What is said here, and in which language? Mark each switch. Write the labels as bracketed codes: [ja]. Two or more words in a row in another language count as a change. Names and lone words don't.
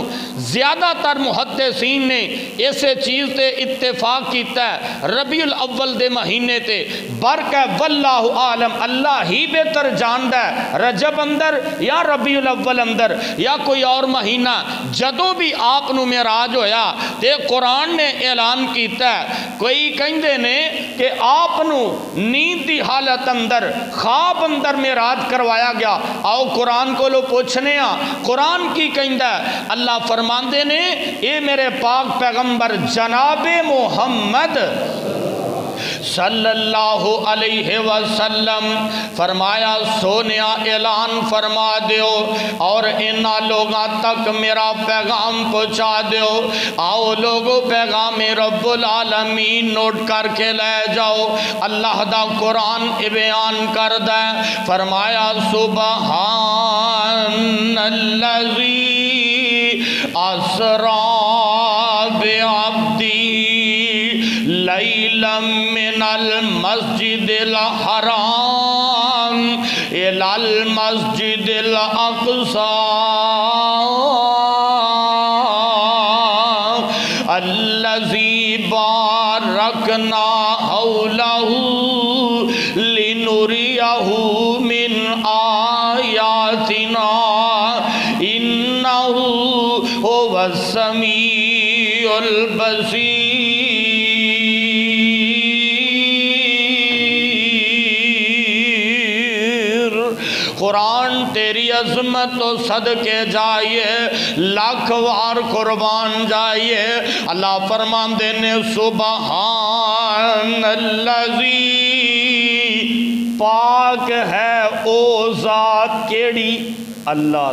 [pa] زیادہ تر محدثین نے اسے چیز تے اتفاق کیتا ہے ربیع الاول دے مہینے تے۔ برکہ [ar] واللہ عالم، [pa] اللہ ہی بہتر جاندا ہے رجب اندر یا ربیع الاول اندر یا کوئی اور مہینہ۔ جدوں بھی آپ نو معراج ہویا تے قرآن نے اعلان کیتا ہے، کوئی کہندے نے کہ آپ نو نیند دی حالت اندر خواب اندر معراج کروایا گیا۔ آؤ قرآن کو لو پوچھنے ہاں قرآن کی کہندہ ہے۔ اللہ فرماندے نے اے میرے پاک پیغمبر جناب محمد [ar] صلی اللہ علیہ وسلم [pa] فرمایا سونیا اعلان فرما دیو اور انہاں لوگاں تک میرا پیغام پہنچا دیو۔ آؤ لوگو پیغام [ar] رب العالمین [pa] نوٹ کر کے لے جاؤ۔ اللہ دا قرآن بیان کر دے، فرمایا [ar] سبحان الذی اسرا بعبدی لیلا من المسجد الحرام الى المسجد الاقصى الذي باركنا حوله لنريه من آياتنا إنه هو السميع البصير۔ [pa] قرآن تیری عظمت و صدقے جائیے، لاکھ وار قربان جائیے۔ اللہ فرماندے نے [ar] سبحان الذی، [pa] پاک ہے او ذات کیڑی؟